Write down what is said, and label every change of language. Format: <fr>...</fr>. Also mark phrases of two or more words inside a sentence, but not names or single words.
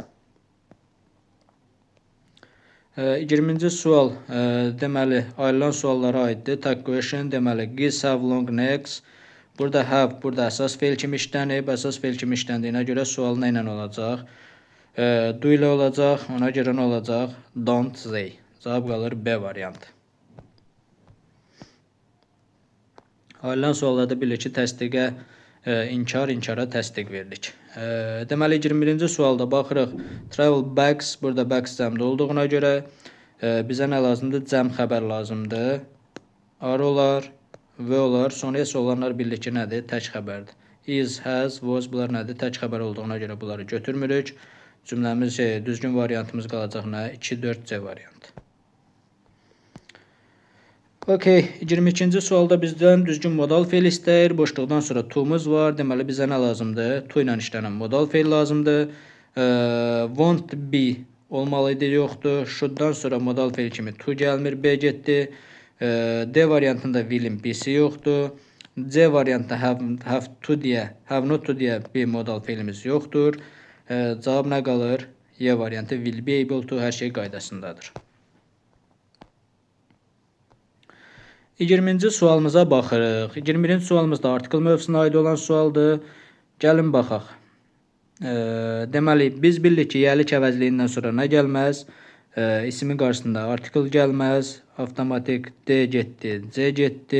<az>20-ci sual, deməli, ayrılan suallara aiddir.</az> <en>Tag question,</en> <az>deməli,</az> <en>geese have long necks.</en> <az>Burada have, burada əsas feil kimi işlənib. Əsas feil kimi işləndiyinə görə sual nə ilə olacaq? Do ilə olacaq. Ona görə nə olacaq?</az> <en>Don't they.</en> <az>Cavab qalır B variantı. Ayrılan suallarda bilirik ki, təsdiqə inkara təsdiq veririk. Deməli, 21-ci sualda baxırıq.</az> <en>Travel bags,</en> <az>burada bags cəmdə olduğuna görə bizə nə lazımdır? Cəm xəbər lazımdır. Are olar, V olar. Sonra S olanlar bilirik ki, nədir? Tək xəbərdir.</az> <en>is, has, was</en> <az>bunlar nədir? Tək xəbər olduğuna görə bunları götürmürük. Cümləmiz düzgün variantımız qalacaq nə? 2-4C variantı. Okay, 22-ci sualda bizdən düzgün modal feil istəyir. Boşluqdan sonra to'muz var. Deməli bizə nə lazımdır? To ilə işlənən modal feil lazımdır.</az> <en>Won't be</en> <az>olmalı idi, yoxdur. Should'dan sonra modal feil kimi to gəlmir, B getdi. D variantında will'in B'si yoxdur. C variantında</az> <en>have to</en> <az>deyə,</az> <en>have not to</en> <az>deyə bir modal feilimiz yoxdur. Cavab nə qalır? Y variantı</az> <en>will be able to,</en> <az>hər şey qaydasındadır. 20-ci sualımıza baxırıq. 21-ci sualımız da article mövzusuna aid olan sualdır. Gəlin baxaq. Deməli, biz bildik ki, yəlik əvəzliyindən sonra nə gəlməz? İsmin qarşısında article gəlməz. Avtomatik D getdi, C getdi.</az>